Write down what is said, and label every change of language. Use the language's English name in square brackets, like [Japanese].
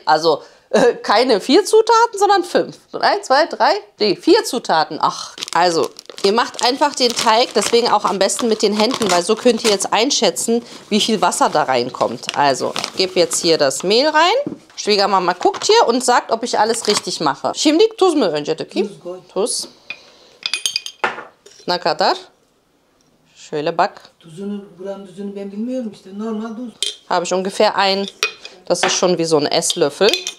[German] Also keine 4 Zutaten, sondern 5. 1, 2, 3, 4 Zutaten. Ach, also ihr macht einfach den Teig, deswegen auch am besten mit den Händen, weil so könnt ihr jetzt einschätzen, wie viel Wasser da reinkommt. Also, ich gebe jetzt hier das Mehl rein. Schwiegermama guckt hier und sagt, ob ich alles richtig mache. [Turkish] Şimdi tuz mu önce dökeyim? Tuz. Ne kadar? Şöyle bak. Buranın tuzunu ben bilmiyorum işte. Normal tuz. [German] Habe ich ungefähr das ist schon wie so ein Esslöffel.